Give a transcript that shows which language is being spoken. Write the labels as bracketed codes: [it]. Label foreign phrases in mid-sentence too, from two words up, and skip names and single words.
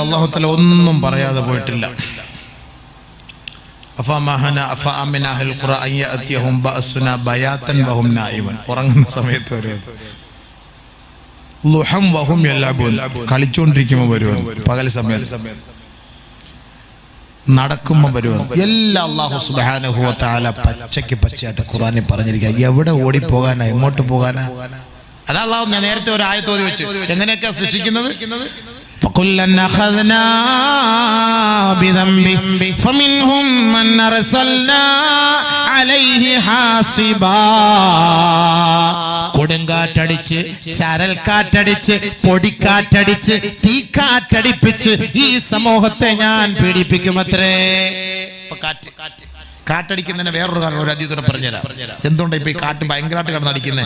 [ar] الله تعالى [ml] ഒന്നും പറയാതെ പോയിട്ടില്ല. ഉറങ്ങുന്ന സമയത്ത് കളിച്ചോണ്ടിരിക്കുമ്പോൾ വരുമെന്ന്, പകൽ സമയത്ത് നടക്കുമ്പോൾ വരുമെന്ന്, എല്ലാം [ar] الله سبحانه وتعالى [ml] പച്ചയായിട്ട് ഖുർആനിൽ പറഞ്ഞിരിക്കുക. എവിടെ ഓടിപ്പോകാനാ, എങ്ങോട്ട് പോകാനാ? അതാ അല്ലാഹു ഞാൻ നേരത്തെ ഒരു ആയത്ത് ഓതി വെച്ചു. എങ്ങനെയൊക്കെയാ ശിക്ഷിക്കുന്നത്? [ar] فَكُلًّا أَخَذْنَا بِذَنبِهِ فَمِنْهُمْ مَنْ أَرْسَلْنَا عَلَيْهِ حَاصِبًا. [ml] കൊടുങ്കാറ്റടിച്ച്, ചരൽക്കാറ്റടിച്ച്, പൊടിക്കാറ്റടിച്ച്, തീക്കാറ്റടിപ്പിച്ച് ഈ സമൂഹത്തെ ഞാൻ പീഡിപ്പിക്കുമത്രേ. കാറ്റടിക്കുന്നതിന് വേറൊരു കാരണം ഒരു അതീതനെ പറഞ്ഞുതരാം. എന്തുകൊണ്ട് ഇപ്പൊ ഈ കാറ്റ് ഭയങ്കരമായിട്ട് കിടന്നടിക്കുന്നത്?